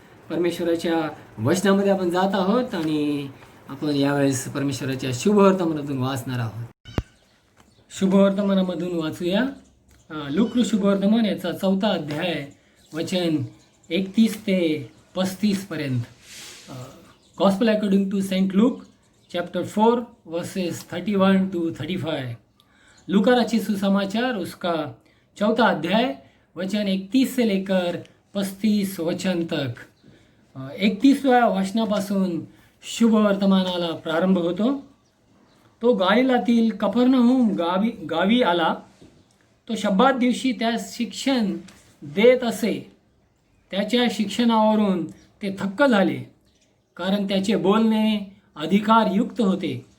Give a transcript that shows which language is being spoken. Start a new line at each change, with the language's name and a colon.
Marathi: परमेश्वराच्या वचनामध्ये आपण जात आहोत आणि आपण यावेळेस परमेश्वराच्या शुभवर्तमानातून वाचणार आहोत. शुभवर्तमानामधून वाचूया. लूक शुभवर्तमान याचा 4था अध्याय वचन 31 ते 35 पर्यंत.
English: Gospel according to saint Luke chapter 4 verses 31 to 35.
Hindi: लूका सुसमाचार उसका 4था अध्याय वचन 31 से लेकर 35 वचन तक.
Marathi: 31व्या वचनापासून शुभ वर्तमानाला प्रारंभ होतो. तो गालिलातील कफरनहूम गावी आला. तो शब्बात दिवशी त्यास शिक्षण देत असे. त्याच्या शिक्षणावरून ते थक्क झाले, कारण त्याचे बोलणे अधिकारयुक्त होते.